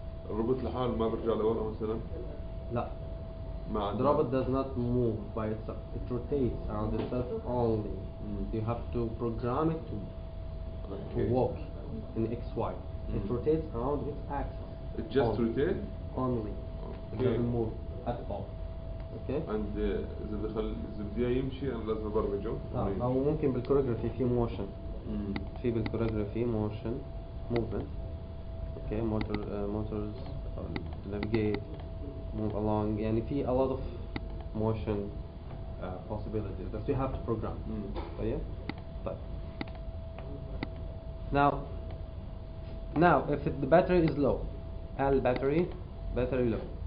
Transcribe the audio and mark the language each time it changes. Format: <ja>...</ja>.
<ar>الروبوت لحاله ما برجع لورا مثلا. لا. مع</ar> <en>The robot does not move by itself. It rotates around itself only. You have to program it to walk in XY. It rotates around its axis. It just only. rotate. Only. It Okay. doesn't move at all. Okay. and</en> <ar>إذا بدي إياه يمشي أنا لازم أبرمجه. أو ممكن بالكوريغرافي في موشن. في بالكوريغرافي موشن movement.</ar> <en>Okay, motors navigate, move along.</en> <ar>يعني في</ar> <en>a lot of motion possibilities that you have to program.</en> <ar>طيب.</ar> <en>Now Now, if the battery is low, L battery low.</en>